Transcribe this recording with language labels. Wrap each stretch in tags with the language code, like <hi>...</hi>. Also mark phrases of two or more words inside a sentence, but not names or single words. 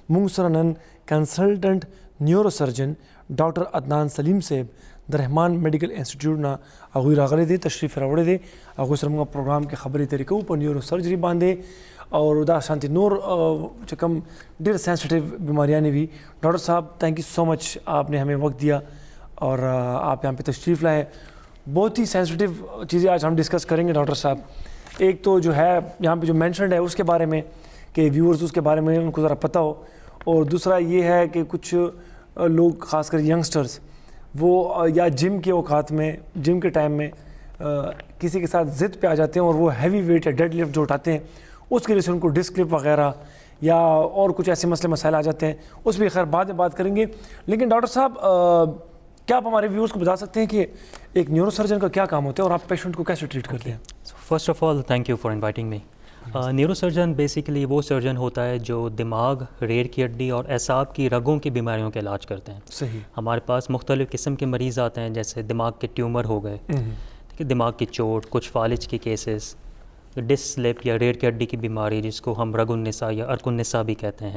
<ps>مونږ سره نن</ps> <en>consultant neuro surgeon</en> <ps>ډاکټر عدنان سلیم صاحب د رحمان میډیکل انسټیټیوټ نه هغوی راغلي دي، تشریف راوړی دی. هغوی سره موږ پروګرام کې خبرې اترې کوو په</ps> <en>neuro surgery</en> <ps>باندې اور دا شانتی نور چې کوم ډېر سینسیټیو</ps> <ur>بیماریاں بھی. ڈاکٹر صاحب</ur> <en>thank you so much,</en> <ur>آپ نے ہمیں وقت دیا اور آپ یہاں پہ تشریف لائے. بہت ہی سینسیٹیو چیزیں آج ہم ڈسکس کریں گے ڈاکٹر صاحب. ایک تو جو ہے یہاں پہ جو مینشنڈ ہے اس کے بارے میں کہ ویورز اس کے بارے میں ان کو ذرا پتہ ہو، اور دوسرا یہ ہے کہ کچھ لوگ خاص کر ینگسٹرز وہ یا جم کے اوقات میں جم کے ٹائم میں کسی کے ساتھ ضد پہ آ جاتے ہیں اور وہ</ur> <en>heavy weight</en> <ur>یا</ur> <en>dead lift</en> <ur>جو اٹھاتے ہیں اس کی وجہ سے ان کو ڈسک لپ وغیرہ یا اور کچھ ایسے مسئلے مسائل آ جاتے ہیں. اس بھی خیر بعد میں بات کریں گے. لیکن ڈاکٹر صاحب کیا آپ ہمارے ویورز کو بتا سکتے ہیں کہ ایک</ur> <en>neuro surgeon</en> <ur>کا کیا کام ہوتا ہے اور آپ پیشنٹ کو کیسے ٹریٹ کرتے ہیں؟</ur> <en>first of all thank you for inviting me. neuro surgeon</en> <ur>بیسیکلی وہ سرجن ہوتا ہے جو دماغ، ریڑھ کی ہڈی اور اعصاب کی رگوں کی بیماریوں کا علاج کرتے ہیں. صحیح. ہمارے پاس مختلف قسم کے مریض آتے ہیں، جیسے دماغ کے ٹیومر ہو گئے، ٹھیک ہے، دماغ کی چوٹ، کچھ فالج کی کیسز،</ur> <en>disc slip</en> <ur>یا ریڑھ کی ہڈی کی بیماری جس کو ہم رگ النساء یا ارک النساء بھی کہتے ہیں،</ur>